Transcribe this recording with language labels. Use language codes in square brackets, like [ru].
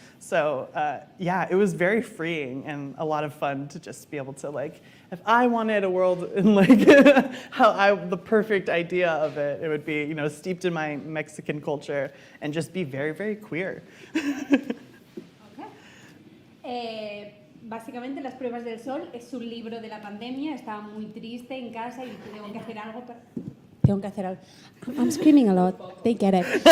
[en] So it was very freeing and a lot of fun to just be able to like, if I wanted a world in like the perfect idea of it, it would be, steeped in my Mexican culture and just be very, very queer. Okay. [es] Básicamente Las pruebas del sol es un libro de la pandemia, estaba muy triste en casa y tengo que hacer algo para... [en] I'm screaming a lot, they get it.